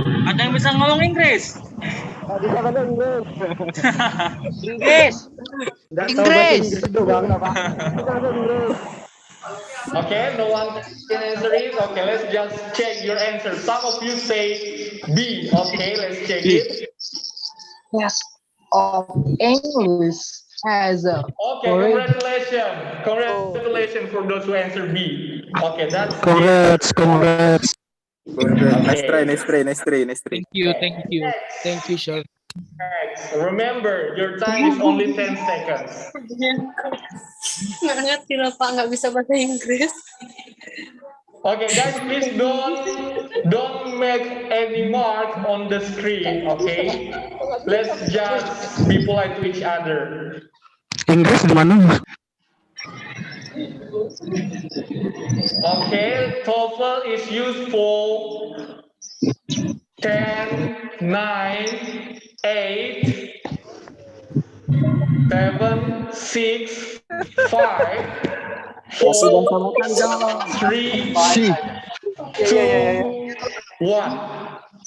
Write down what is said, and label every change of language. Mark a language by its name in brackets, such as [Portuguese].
[Indonesian] Ada yang bisa ngomong Inggris? Bisa bahasa Inggris. Inggris. Nggak tahu bahasa Inggris itu bang, apa? Bisa bahasa Inggris. [English] Okay, no one can answer it. Okay, let's just check your answer. Some of you say B. Okay, let's check it. Yes, of English as a Okay, congratulations. Congratulations for those who answer B. Okay, that's Congrats. Nice try. Thank you, sir. Next. Remember, your time is only 10 seconds. [Indonesian] Nggak ngerti lah Pak, nggak bisa bahasa Inggris. [English] Okay, guys, please don't make any mark on the screen. Okay, let's just be polite to each other. [Indonesian] Inggris di mana? [English] Okay, TOEFL is used for 10, 9, 8, 7, 6, 5, 4, 3, 2, 1.